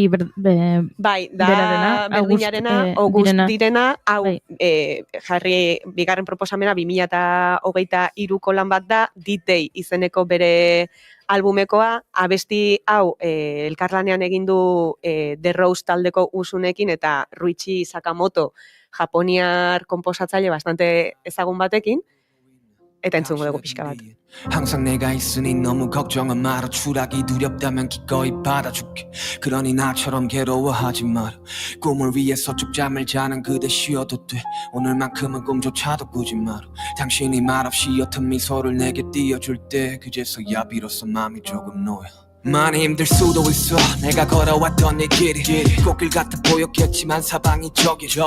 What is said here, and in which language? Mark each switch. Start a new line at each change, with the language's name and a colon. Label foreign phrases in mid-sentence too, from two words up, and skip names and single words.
Basque: bai, da berdinarena, August direna, hau jarri bigarren proposamena 2023ko lan bat da, D-Day izeneko bere albumekoa, abesti hau elkarlanean egin du The Rose taldeko Usunekin eta Ruichi Sakamoto japoniar konposatzaile bastante ezagun batekin, eta entzungo dugu pixka bat.
Korean: 항상 내가 있으니 너무 걱정은 마라 추락이 두렵다면 기꺼이 받아줄게 그러니 나처럼 괴로워하지 마라 꿈을 위해서 쭉 잠을 자는 그대 쉬어도 돼 오늘만큼은 꿈조차도 꾸지 마라 당신이 말없이 옅은 미소를 내게 띄워줄 때 그제서야 비로소 마음이 조금 놓여 많이 힘들 수도 있어 내가 걸어왔던 내 길이 꽃길 같아 보였겠지만 사방이 저기